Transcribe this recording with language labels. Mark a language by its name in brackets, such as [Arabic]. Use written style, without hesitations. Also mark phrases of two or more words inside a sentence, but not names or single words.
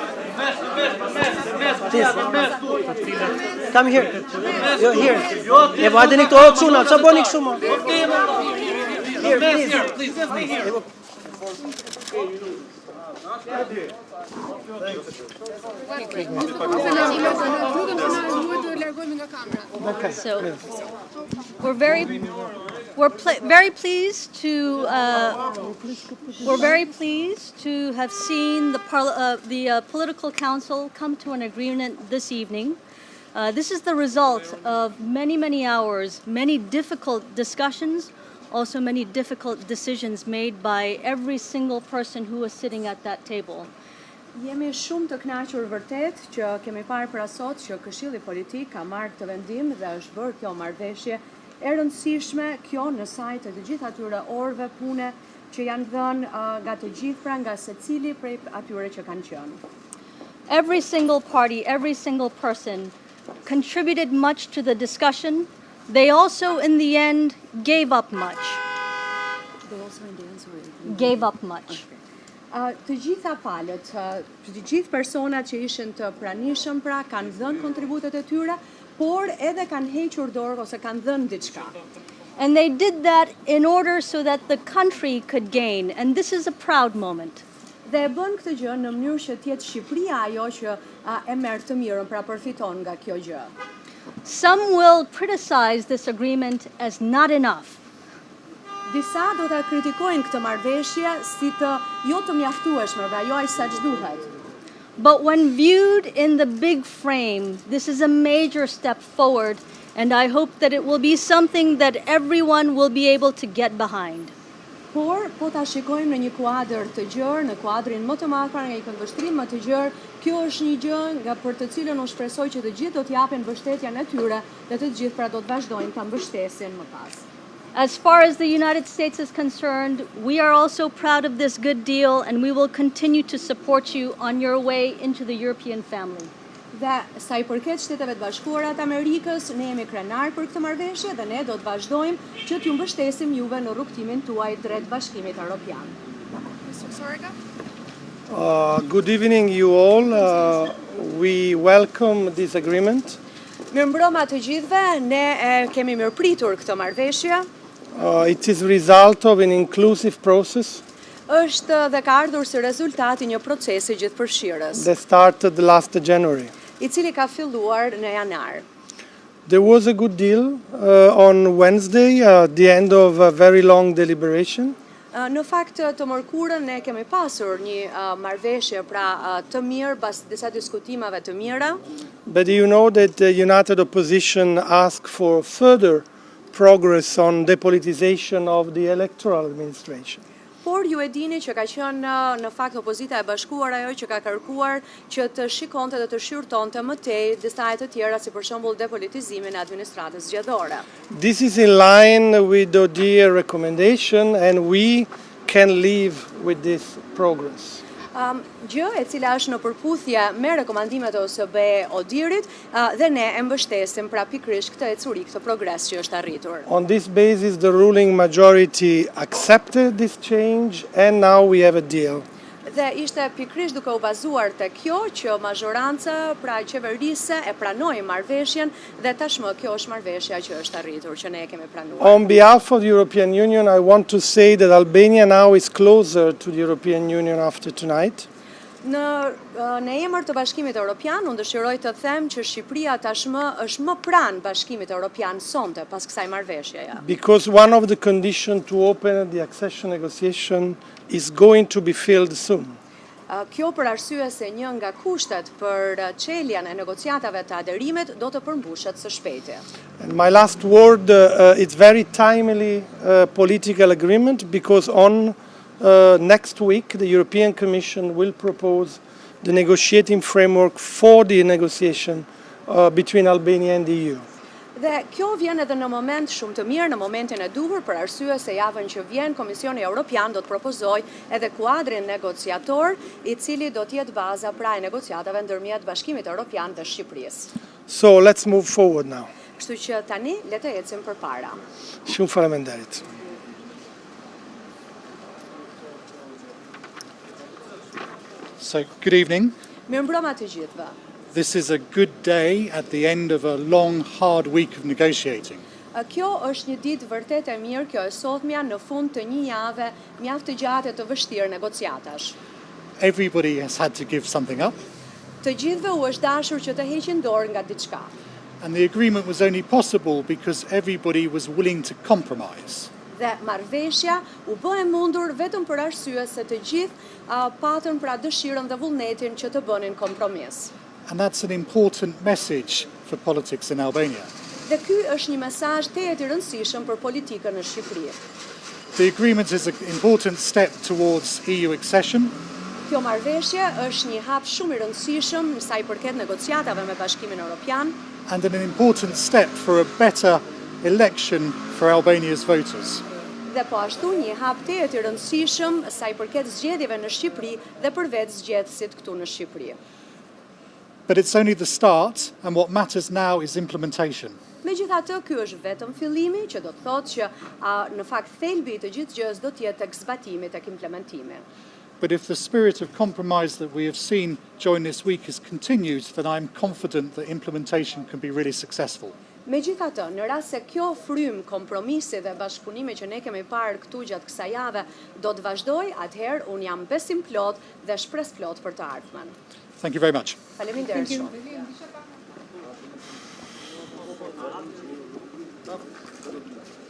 [English] Come here. You're here. [Albanian] E vajteni këto çuna, çfarë bëni kështu më? [English] Here, please. So we're very pleased to have seen the Political Council come to an agreement this evening. This is the result of many hours, many difficult discussions, also many difficult decisions made by every single person who was sitting at that table. [Albanian] Jemi shumë të kënaqur vërtet që kemi parë pra sot që Këshilli Politik ka marrë këtë vendim dhe është bërë kjo marrëveshje e rëndësishme, kjo në sajt të gjithë atyre orëve pune që janë dhënë nga të gjithë, pra nga secili prej atyre që kanë qenë. [English] Every single party, every single person contributed much to the discussion. They also, in the end, gave up much. Gave up much. [Albanian] Të gjitha palët, të gjithë personat që ishin të pranishëm pra kanë dhënë kontributet e tyre, por edhe kanë hequr dorë ose kanë dhënë diçka. [English] And they did that in order so that the country could gain, and this is a proud moment. [Albanian] Dhe e bën këtë gjë në mënyrë që të jetë Shqipëria ajo që e merr të mirën, pra përfiton nga kjo gjë. [English] Some will criticize this agreement as not enough. [Albanian] Disa do ta kritikojnë këtë marrëveshje si të jo të mjaftueshme, pra jo aq sa ç'duhet. [English] But when viewed in the big frame, this is a major step forward, and I hope that it will be something that everyone will be able to get behind. [Albanian] Por, po ta shikojmë në një kuadër të gjerë, në kuadrin më të madh, pra nga një këndvështrim më të gjerë, kjo është një gjë nga për të cilën unë shpresoj që të gjithë do t'japin mbështetjen e tyre dhe të gjithë pra do të vazhdojnë ta mbështesin më pas. [English] As far as the United States is concerned, we are also proud of this good deal, and we will continue to support you on your way into the European family. [Albanian] Dhe sa I përket Shteteve të Bashkuara të Amerikës, ne jemi krenar për këtë marrëveshje dhe ne do të vazhdojmë që t'ju mbështesim juve në rrugtimin tuaj drejt Bashkimit Evropian. [English] Good evening, you all. We welcome this agreement. [Albanian] Mirëmbrëma të gjithëve, ne kemi mirëpritur këtë marrëveshje. [English] It is a result of an inclusive process [Albanian] Është dhe ka ardhur si rezultati një procesi gjithëpërfshirës, [English] that started last January. [Albanian] I cili ka filluar në janar. [English] There was a good deal on Wednesday, the end of a very long deliberation. [Albanian] Në fakt të mërkurën ne kemi pasur një marrëveshje pra të mirë pas disa diskutimeve të mira. [English] But you know that the United Opposition asked for further progress on depolitization of the electoral administration. [Albanian] Por ju e dini që ka qenë në fakt opozita e bashkuar ajo që ka kërkuar që të shikonte dhe të shqyrtonte më tej disa të tjera si për shembull depolitizimin e administratës zgjedhore. [English] This is in line with the ODIHR recommendation and we can live with this progress. [Albanian] Gjë e cila është në përputhje me rekomandimet e ODIHR-it dhe ne e mbështesim pra pikërisht këtë ecuri, këtë progres që është arritur. [English] On this basis, the ruling majority accepted this change and now we have a deal. [Albanian] Dhe ishte pikërisht duke u bazuar te kjo që mazhoranca pra qeverisë e pranoi marrëveshjen dhe tashmë kjo është marrëveshja që është arritur, që ne e kemi pranuar. [English] On behalf of the European Union, I want to say that Albania now is closer to the European Union after tonight. [Albanian] Në emër të Bashkimit Evropian, unë dëshiroj të them që Shqipëria tashmë është më pranë Bashkimit Evropian sonte pas kësaj marrëveshjeje. [English] Because one of the conditions to open the accession negotiation is going to be filled soon. [Albanian] Kjo për arsye se një nga kushtet për çeljen e negociatave të aderimit do të përmbushet së shpejti. [English] And my last word, it's very timely political agreement because on next week the European Commission will propose the negotiating framework for the negotiation between Albania and the EU. [Albanian] Dhe kjo vjen edhe në moment shumë të mirë, në momentin e duhur, për arsye se javën që vjen Komisioni Evropian do të propozojë edhe kuadrin negociator, I cili do të jetë baza pra e negociatave ndërmjet Bashkimit Evropian dhe Shqipërisë. [English] So let's move forward now. [Albanian] Kështu që tani le të ecim përpara. Shumë faleminderit. [English] So, good evening. [Albanian] Mirëmbrëma të gjithëve. [English] This is a good day at the end of a long, hard week of negotiating. [Albanian] Kjo është një ditë vërtet e mirë, kjo e sotmja në fund të një jave mjaft të gjatë të vështirë negociatash. [English] Everybody has had to give something up, [Albanian] Të gjithëve u është dashur që të heqin dorë nga diçka. [English] and the agreement was only possible because everybody was willing to compromise. [Albanian] Dhe marrëveshja u bë e mundur vetëm për arsye se të gjithë patën pra dëshirën dhe vullnetin që të bënin kompromis. [English] And that's an important message for politics in Albania. [Albanian] Dhe ky është një mesazh tejet I rëndësishëm për politikën në Shqipëri. [English] The agreement is an important step towards EU accession, [Albanian] Kjo marrëveshje është një hap shumë I rëndësishëm në sa I përket negociatave me Bashkimin Evropian [English] and an important step for a better election for Albania's voters. [Albanian] dhe po ashtu një hap tejet I rëndësishëm sa I përket zgjedhjeve në Shqipëri dhe për vetë zgjedhësit këtu në Shqipëri. [English] But it's only the start, and what matters now is implementation. [Albanian] Megjithatë, ky është vetëm fillimi, që do të thotë që në fakt thelbi I të gjithë gjës do të jetë tek zbatimi, tek implementimi. [English] But if the spirit of compromise that we have seen during this week is continued, then I'm confident that implementation can be really successful. [Albanian] Megjithatë, në rast se kjo frym kompromisi dhe bashkëpunimi që ne kemi parë këtu gjatë kësaj jave do të vazhdojë, atëherë unë jam besim plot dhe shpresë plot për të ardhmen. [English] Thank you very much. [Albanian] Faleminderit shumë. [English] Thank you.